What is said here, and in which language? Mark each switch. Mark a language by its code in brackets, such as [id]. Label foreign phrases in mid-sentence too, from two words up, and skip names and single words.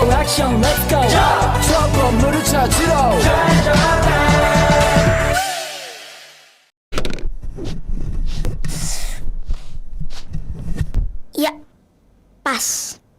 [ko] 액션 [en] let's go [ko] 저 건물을 찾으러 [id] Ya, pas.